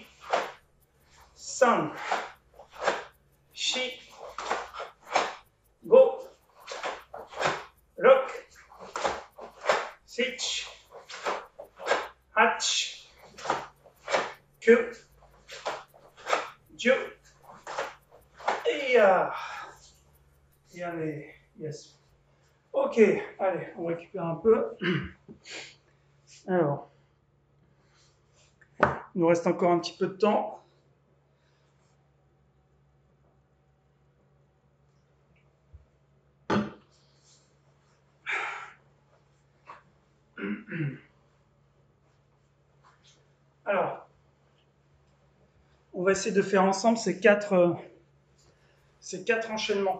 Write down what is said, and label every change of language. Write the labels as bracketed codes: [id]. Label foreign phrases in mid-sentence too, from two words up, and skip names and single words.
[ja] 三。四. 五。六. 七, 八、九、十, [fr] et allez, yes. Ok, allez, on récupère un peu. Alors, il nous reste encore un petit peu de temps. Alors, on va essayer de faire ensemble ces quatre enchaînements.